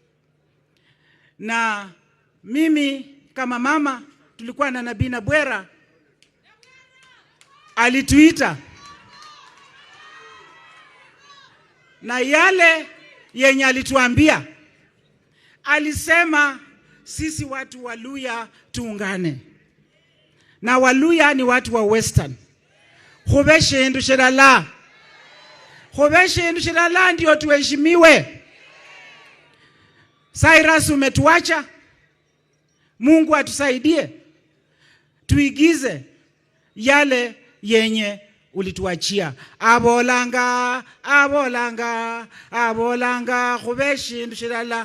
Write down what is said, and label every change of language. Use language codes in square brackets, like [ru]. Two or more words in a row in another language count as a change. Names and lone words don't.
[sw] Na mimi kama mama tulikuwa na Nabii Nabwera alituita, na yale yenye alituambia, alisema sisi watu wa Luhya tuungane. Na Waluhya ni watu wa Western. [luy] Khubeshe ndu shirala. Khubeshe ndu shirala [sw] ndio tuheshimiwe. Cyrus umetuacha. Mungu atusaidie. Tuigize yale yenye ulituachia. [luy] Abolanga, abolanga, abolanga, khubeshe ndu shirala.